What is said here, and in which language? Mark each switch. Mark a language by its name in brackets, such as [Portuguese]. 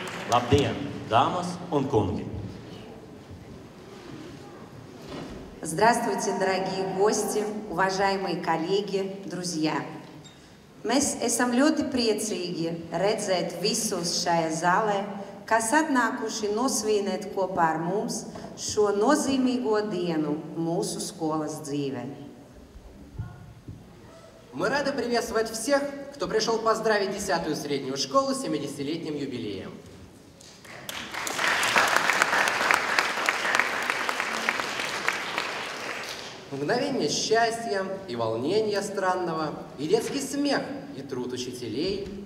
[Latvian] Labdien, дамas un kungi! [Russian] Здравствуйте, дорогие гости, уважаемые коллеги, друзья! [Latvian] Mēs esam ļoti priecīgi redzēt visus šajā zālē, kas atnākuši nosvinēt kopā ar mums šo nozīmīgo dienu mūsu skolas dzīvē. [Russian] Мы рады приветствовать всех, кто пришел поздравить 10-ю среднюю школу с 70-летним юбилеем. Мгновение счастья и волнения странного, и детский смех, и труд учителей.